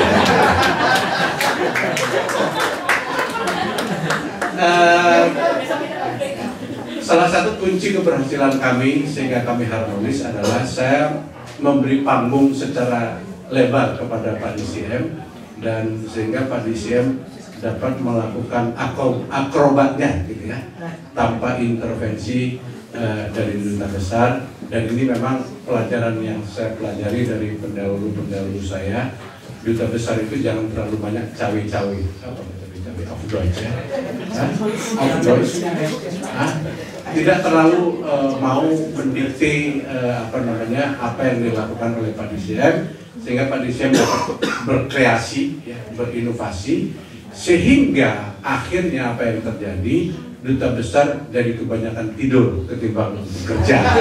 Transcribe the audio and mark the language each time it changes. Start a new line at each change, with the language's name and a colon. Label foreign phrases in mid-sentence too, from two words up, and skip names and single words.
Indonesian: Salah satu kunci keberhasilan kami sehingga kami harmonis adalah saya memberi panggung secara lebar kepada Pak DCM, dan sehingga Pak DCM dapat melakukan akrobatnya gitu ya, tanpa intervensi dari duta besar. Dan ini memang pelajaran yang saya pelajari dari pendahulu-pendahulu saya. Duta besar itu jangan terlalu banyak cawe-cawe. Apa cawe-cawe?
German: Auf Deutsch ya? Auf Deutsch.
Indonesian: Tidak terlalu mau mendikte apa yang dilakukan oleh Pak DCM, sehingga Pak DCM dapat berkreasi, ya, berinovasi, sehingga akhirnya apa yang terjadi, duta besar jadi kebanyakan tidur ketimbang bekerja.